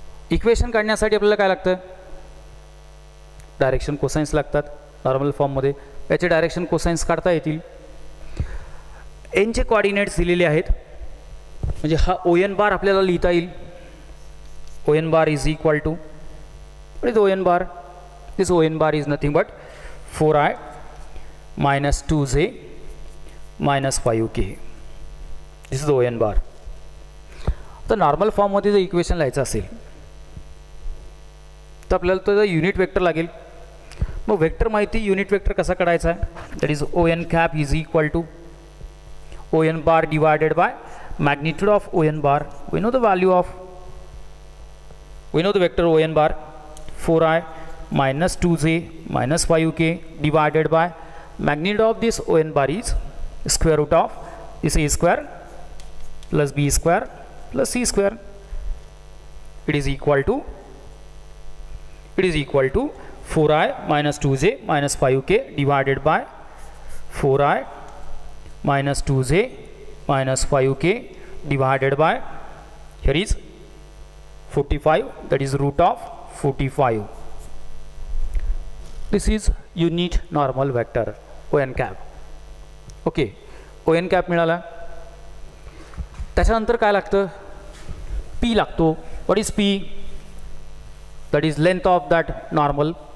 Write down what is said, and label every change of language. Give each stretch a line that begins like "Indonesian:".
Marathi: Equation काढण्यासाठी आपल्याला काय लागतं, डायरेक्शन कोसाइन्स लागतात. नॉर्मल फॉर्म मध्ये याचे डायरेक्शन कोसाइन्स काढता येतील. एनचे कोऑर्डिनेट्स दिलेले आहेत, म्हणजे हा ON बार आपल्याला लिहिता येईल.
English: ON bar is equal to, what is ON bar? This ON bar is nothing but 4i minus 2j minus 5k. This is the ON bar.
Marathi: तर नॉर्मल फॉर्म मध्ये जर इक्वेशन लिहायचं असेल तर आपल्याला तो युनिट वेक्टर लागेल. मग वेक्टर माहिती, युनिट वेक्टर कसा काढायचा आहे,
English: That is ON cap is equal to ON bar divided by magnitude of ON bar. We know the value of, we know the vector ON bar, 4i minus 2j minus 5k divided by magnitude of this ON bar is square root of this a square plus b square plus c square. It is equal to 4i minus 2j minus 5k divided by 4i minus 2j minus 5k divided by, here is 45, that is root of 45. This is unit normal vector ON cap. Okay,
Marathi: ON cap मिळाला. त्याच्यानंतर काय लागतं, P लागतो.
English: What is P? That is length of that normal.